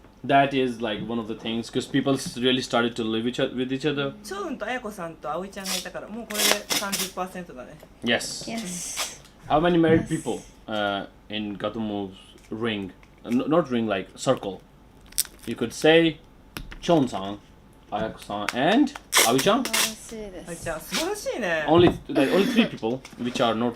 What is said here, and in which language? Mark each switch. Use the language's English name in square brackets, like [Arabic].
[English] that is like one of the things because people really started to live with each other. [Japanese] チョウンとあやこさんと葵ちゃんがいたからもうこれで 30% だね。 [English] Yes. Yes. How many married people in Gatomo's ring? Not ring, like circle. You could say Chon-san, Ayako-san, and Awi-chan. [Japanese] 素晴らしいで葵す。ちゃん素晴らしいね。 [English] Only three people, which are not